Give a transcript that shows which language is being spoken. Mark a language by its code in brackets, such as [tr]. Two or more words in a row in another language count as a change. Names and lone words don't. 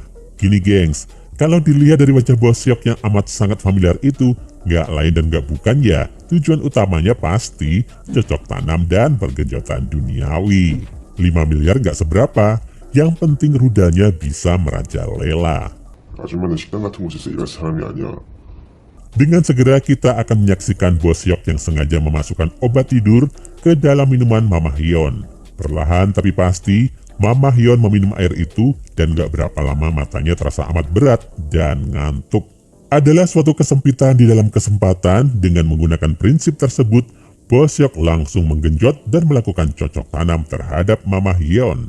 [id] Gini gengs, kalau dilihat dari wajah Bos Seok yang amat sangat familiar itu, nggak lain dan nggak bukan ya, tujuan utamanya pasti cocok tanam dan pergenjotan duniawi. 5 miliar nggak seberapa, yang penting rudanya bisa merajalela. [ko] 아줌마는 식당 같은 곳에서 일할 사람이 아니야. [id] Dengan segera kita akan menyaksikan Bos Seok yang sengaja memasukkan obat tidur ke dalam minuman Mama Hyun. Perlahan tapi pasti, Mama Hyun meminum air itu dan gak berapa lama matanya terasa amat berat dan ngantuk. Adalah suatu kesempitan di dalam kesempatan. Dengan menggunakan prinsip tersebut, Bos Seok langsung menggenjot dan melakukan cocok tanam terhadap Mama Hyun.